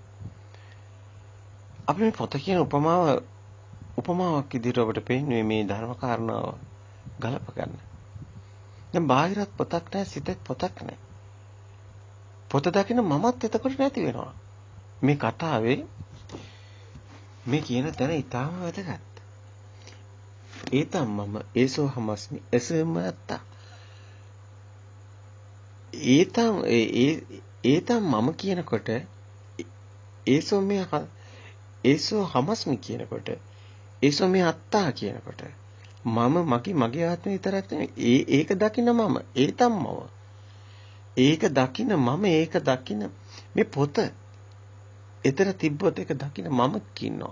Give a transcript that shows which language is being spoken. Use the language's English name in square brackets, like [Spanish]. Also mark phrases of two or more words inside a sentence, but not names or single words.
[Sinhala] අපි මේ පොත කියන උපමාවක් විදිහට ඔබට පෙන්වන්නේ මේ ධර්ම කාරණාව ගලප ගන්න. දැන් බාහිරත් පොතක් නැහැ, සිතත් පොතක් නැහැ. පොත දකින්න මමත් එතකොට නැති වෙනවා. මේ කතාවේ මේ කියන තැන ඊටාම වැදගත්. [Pali] ඒතම් මම ඒසෝ හමස්මි [Sinhala] එසෙම නැත්තා. [Pali] ඒතම් මම [Sinhala] කියනකොට [Pali] ඒසෝ හමස්මි [Sinhala] කියනකොට [Pali] ඒසෝ මේ අත්තා [Sinhala] කියනකොට මම මගේ ආත්මය විතරක් නෙවෙයි ඒක දකින්න මම [Pali] ඒතම් මම [Sinhala] ඒක දකින්න මම ඒක දකින්න මේ පොත එතන තිබ්බොත් ඒක දකින්න මම ඉන්නවා.